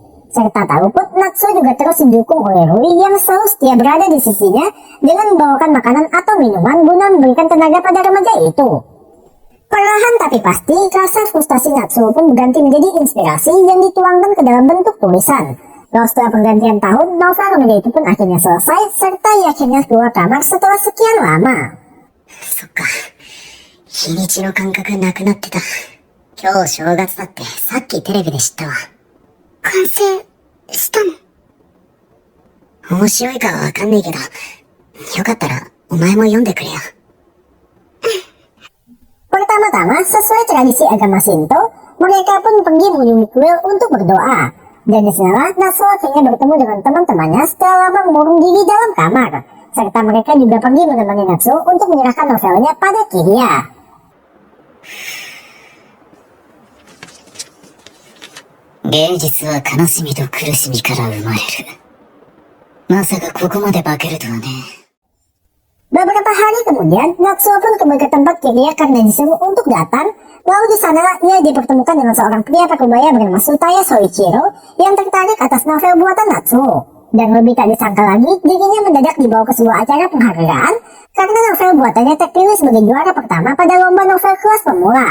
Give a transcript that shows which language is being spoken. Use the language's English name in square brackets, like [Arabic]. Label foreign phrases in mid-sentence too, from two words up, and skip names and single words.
[Indonesian] Serta tak luput, Natsuo juga terus didukung oleh Rui yang selalu setia berada di sisinya dengan membawakan makanan atau minuman guna memberikan tenaga pada remaja itu. Perlahan tapi pasti, rasa frustasi Natsuo pun berganti menjadi inspirasi yang dituangkan ke dalam bentuk tulisan. Lalu setelah pergantian tahun, novel remaja itu pun akhirnya selesai, serta ia akhirnya keluar kamar setelah sekian lama. [Japanese] そっか。日にちの感覚なくなってた。今日正月だってさっきテレビで知ったわ。完成したの？面白いかはわかんないけど、よかったらお前も読んでくれよ。 [Indonesian] Pertama-tama, sesuai tradisi agama Shinto, mereka pun pergi mengunjungi kuil untuk berdoa. Dan disinilah Natsuo akhirnya bertemu dengan teman-temannya setelah lama mengurung diri dalam kamar. Serta mereka juga pergi menemani Natsuo untuk menyerahkan novelnya pada Kiria. [Japanese] 芸術は悲しみと苦しみから生まれる。まさかここまで化けるとはね。 [Indonesian] Beberapa hari kemudian, Natsuo pun kembali ke tempat Kiria karena disuruh untuk datang. Lalu di sana ia dipertemukan dengan seorang pria parubaya bernama Sutaya Soichiro yang tertarik atas novel buatan Natsuo. Dan lebih tak disangka lagi, dirinya mendadak dibawa ke sebuah acara penghargaan karena novel buatannya terpilih sebagai juara pertama pada lomba novel kelas pemula.